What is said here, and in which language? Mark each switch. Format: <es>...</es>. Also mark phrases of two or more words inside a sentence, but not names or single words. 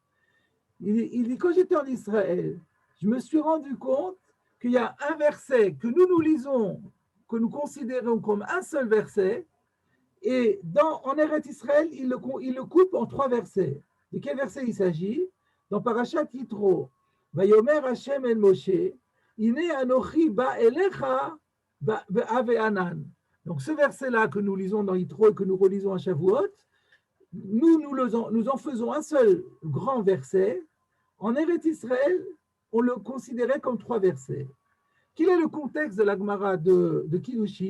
<fr>Il dit quand j'étais en Israël, je me suis rendu compte qu'il y a un verset que nous lisons, que nous considérons comme un seul verset, et en Eretz Israël, il le coupe en 3 versets. De quel verset il s'agit? Dans Parashat Yitro,</fr> <he>ויאמר השם אל משה הנה אנכי בא אליך בעב הענן.</he> <fr>Donc ce verset-là que nous lisons dans Yitro et que nous relisons à Shavuot, nous en faisons un seul grand verset. En Eretz Israël, on le considérait comme 3 versets. Quel est le contexte de la Gemara de Kiddushin?</fr>